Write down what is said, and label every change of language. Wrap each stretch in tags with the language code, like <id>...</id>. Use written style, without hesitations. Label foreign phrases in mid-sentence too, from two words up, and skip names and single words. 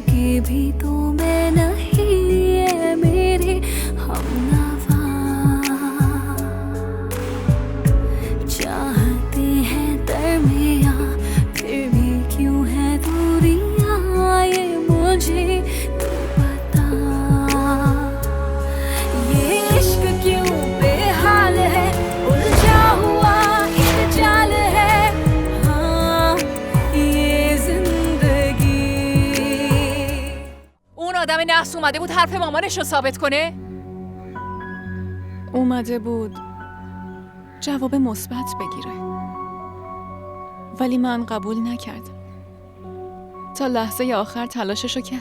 <hi>भी तो मैं नहीं है मेरे हमनवा चाहते हैं दरमियां फिर भी क्यों है दूरियां ये मुझे तो पता ये इश्क क्यों बेहाल है उलझा हुआ एक जाल है हाँ ये जिंदगी</hi> <fa>اون آدم نحس اومده بود حرف مامانش رو ثابت کنه؟ اومده بود جواب مثبت بگیره، ولی من قبول نکردم. تا لحظه آخر تلاششو کرد.</fa>